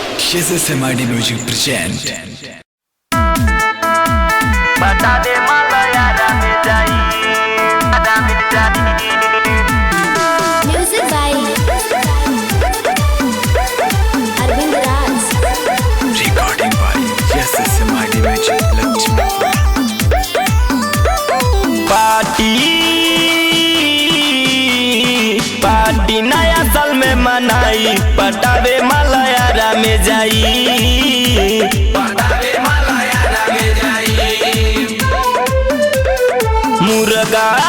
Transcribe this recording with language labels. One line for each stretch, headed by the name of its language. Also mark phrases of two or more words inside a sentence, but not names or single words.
English: SSMID Music present
Bhojpuri: बता दे मालया रामे जाई रामे जाई
English: Music by Arvind Raj. recording by SSMID Music Lakshmi
Bhojpuri: पार्टी नया साल में मनाई पटावे मालया रामे जाई पटावे मालया रामे जाई मुर्गा